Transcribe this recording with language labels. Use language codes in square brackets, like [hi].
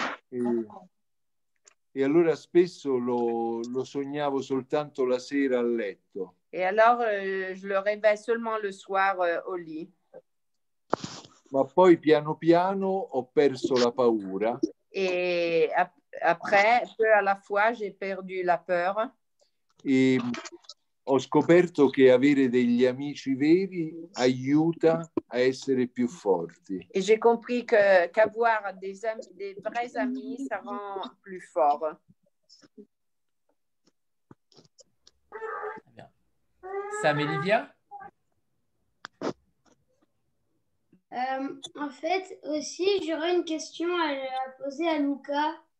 [it] E allora spesso lo sognavo soltanto la sera a letto. [fr] Et alors, je le rêvais seulement le soir au lit. [it] Ma poi piano piano ho perso la paura. [fr] Et après, peu à la fois, j'ai perdu la peur. [it] E ho scoperto che avere degli amici veri aiuta a essere più forti. [fr] Et j'ai compris qu'avoir des vrais amis, ça rend plus fort. Bien. Sam et Livia? En fait, aussi, j'aurais une question à poser à Luca.